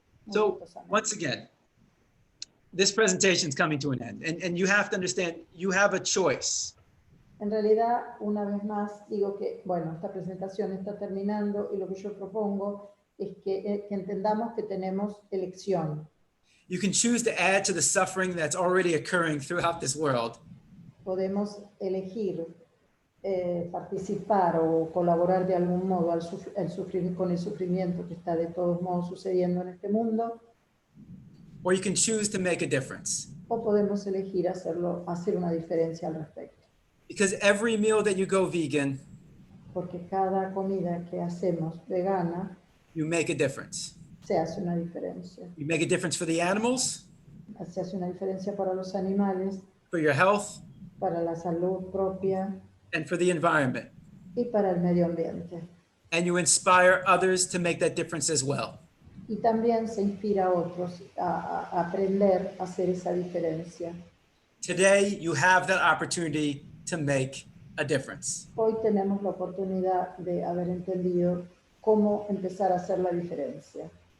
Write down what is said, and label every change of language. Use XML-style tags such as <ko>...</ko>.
<en>So once again, this presentation is coming to an end, and you have to understand, you have a choice.</en> <es>En realidad, una vez más, digo que, bueno, esta presentación está terminando y lo que yo propongo es que entendamos que tenemos elección.</es> <en>You can choose to add to the suffering that's already occurring throughout this world.</en> <es>Podemos elegir participar o colaborar de algún modo con el sufrimiento que está de todos modos sucediendo en este mundo.</es> <en>Or you can choose to make a difference.</en> <es>O podemos elegir hacer una diferencia al respecto.</es> <en>Because every meal that you go vegan,</en> <es>porque cada comida que hacemos vegana,</es> <en>you make a difference.</en> <es>Se hace una diferencia.</es> <en>You make a difference for the animals,</en> <es>se hace una diferencia para los animales,</es> <en>for your health,</en> <es>para la salud propia,</es> <en>and for the environment.</en> <es>Y para el medio ambiente.</es> <en>And you inspire others to make that difference as well.</en> <es>Y también se inspira a otros a aprender a hacer esa diferencia.</es> <en>Today, you have that opportunity to make a difference.</en> <es>Hoy tenemos la oportunidad de haber entendido cómo empezar a hacer la diferencia.</es>